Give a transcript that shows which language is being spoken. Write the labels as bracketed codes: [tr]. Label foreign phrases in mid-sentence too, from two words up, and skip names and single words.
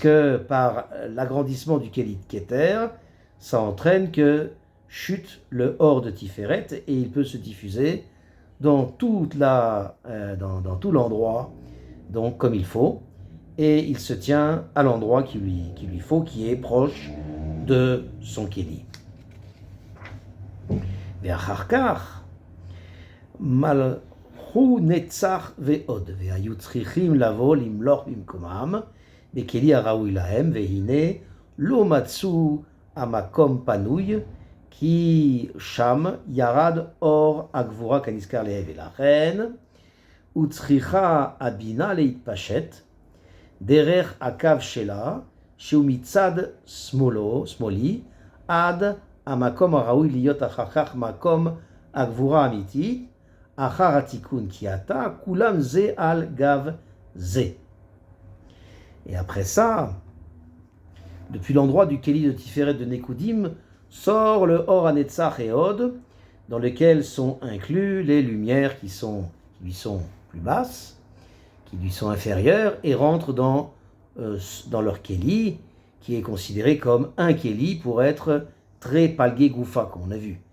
[fr] que par l'agrandissement du Kéli de Keter, ça entraîne que chute le Or de Tiferet et il peut se diffuser dans tout l'endroit, donc comme il faut, et il se tient à l'endroit qu'il lui faut, qui est proche de son Kéli. [he] ואחר כך מלכו נצח ועוד, והיו צריכים לבוא למלוך במקומם בכלי הראוי להם, והנה לא מצאו המקום פנוי, כי שם ירד אור הגבורה כנזכר לעיל, ולכן וצריכה הבינה להתפשט דרך הקו שלה, שהוא מצד שמאלי, עד המקום הראוי להיות אחר כך מקום הגבורה האמיתית, אחר התיקון כי עתה כולם זה על גב זה. [fr] Et après ça, depuis l'endroit du Kéli de Tiferet de Nekoudim, sort le [he] אור הנצח [fr] et Od, dans lequel sont inclus les lumières qui lui sont plus basses, qui lui sont inférieures, et rentrent dans leur Kéli, qui est considéré comme un Kéli pour être très [arc] פלגא גופא, [fr] comme on a vu.